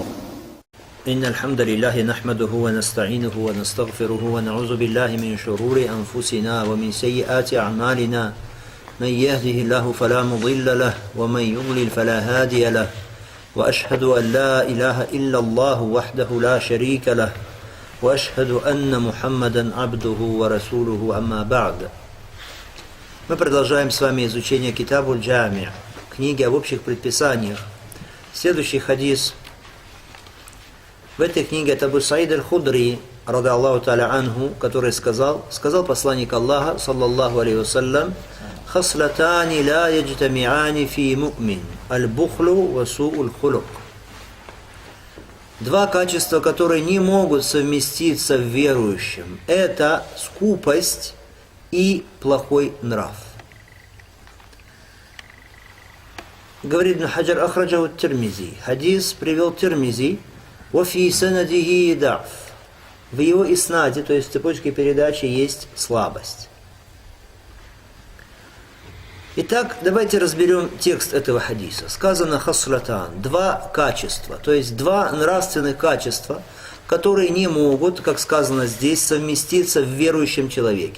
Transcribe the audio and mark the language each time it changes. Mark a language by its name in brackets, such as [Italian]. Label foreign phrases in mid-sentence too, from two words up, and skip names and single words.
[Arabic] إن الحمد لله نحمده ونستعينه ونستغفره ونعوذ بالله من شرور أنفسنا ومن سيئات أعمالنا من يهده الله فلا مضل له ومن يضلل فلا هادي له وأشهد أن لا إله إلا الله وحده لا شريك له وأشهد أن محمدا عبده ورسوله أما بعد. [Russian] Мы продолжаем с вами изучение Китабуль Джами', книги об общих предписаниях. Следующий хадис в этой книге от Абу Саид аль-Худри, [Arabic] رضي الله تعالى عنه, [Russian] который сказал посланник Аллаха, [Arabic] صلى الله عليه وسلم: «خصلتان لا يجتمعان في مؤمن البخل وسوء الخلق». [Russian] Два качества, которые не могут совместиться в верующем, это скупость и плохой нрав. Говорит Ибн Хаджар: ахраджаху Тирмизи. Хадис привел Тирмизи. [Arabic] وَفِي سَنَدِهِ ضَعْفٌ. [Russian] В его иснаде, то есть в цепочке передачи, есть слабость. Итак, давайте разберем текст этого хадиса. Сказано хаслатан, два качества, то есть два нравственных качества, которые не могут, как сказано здесь, совместиться в верующем человеке.